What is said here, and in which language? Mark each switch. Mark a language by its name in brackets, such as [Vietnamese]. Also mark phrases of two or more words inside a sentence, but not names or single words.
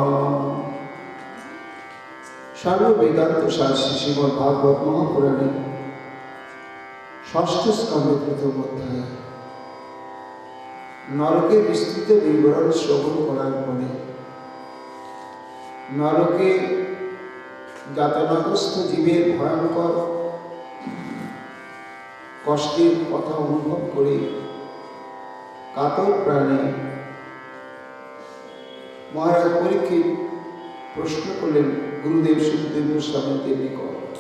[Bangla] সর্ববেদান্ত শাস্ত্রী শ্রীমদ্ ভাগবত মহাপুরাণে ষষ্ঠ স্কন্ধে প্রথম অধ্যায় নরকে বিস্তৃত বিবরণ শ্রবণ করার পরে নরকে যাতনাগ্রস্ত জীবের ভয়ঙ্কর কষ্টের কথা অনুভব করে কাতর প্রাণে মহারাজ পরীক্ষিত প্রশ্ন করলেন গুরুদেব সুখদেব গোস্বামীদের নিকট